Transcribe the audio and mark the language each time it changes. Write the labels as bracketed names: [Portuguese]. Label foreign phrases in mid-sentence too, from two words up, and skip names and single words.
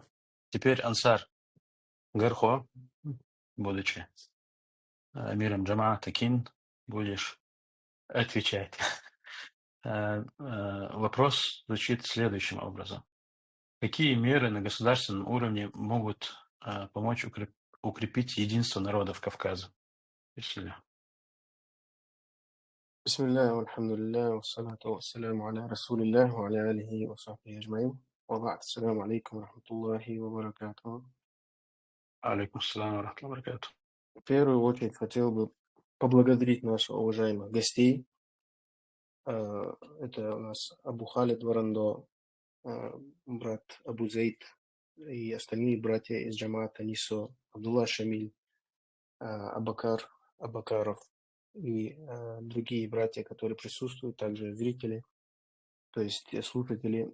[Russian] Теперь Ансар Гархо, будучи амиром Джама Такин, будешь отвечать. Вопрос звучит следующим образом. Какие меры на государственном уровне могут помочь укрепить единство народов Кавказа? Если... [Arabic] بسم الله والحمد لله والصلاة والسلام على رسول الله وعلى آله وصحبه أجمعين وبعد السلام عليكم ورحمة الله وبركاته. عليكم السلام ورحمة الله وبركاته. [Russian] В первую очередь хотел бы поблагодарить наших уважаемых гостей. Это у нас Абу Халид Варандо, брат Абу Зейд и остальные братья из джамаата Нисо, Абдулла Шамиль, Абакаров и другие братья, которые присутствуют, также зрители, то есть слушатели.